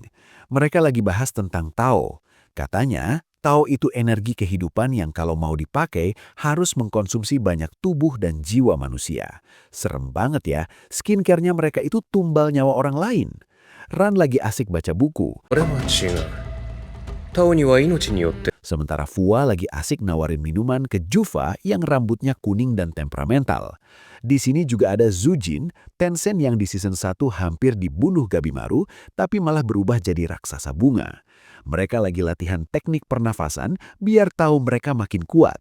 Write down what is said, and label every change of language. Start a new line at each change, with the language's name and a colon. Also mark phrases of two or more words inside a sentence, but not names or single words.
Indonesian: Mereka lagi bahas tentang Tao. Katanya, Tao itu energi kehidupan yang kalau mau dipakai harus mengkonsumsi banyak tubuh dan jiwa manusia. Serem banget ya, skincare-nya mereka itu tumbal nyawa orang lain. Ran lagi asik baca buku.
Japanese: タオには命によって
Indonesian: Sementara Fua lagi asik nawarin minuman ke Jufa yang rambutnya kuning dan temperamental. Di sini juga ada Zujin, Tencent yang di season 1 hampir dibunuh Gabimaru, tapi malah berubah jadi raksasa bunga. Mereka lagi latihan teknik pernafasan biar tahu mereka makin kuat.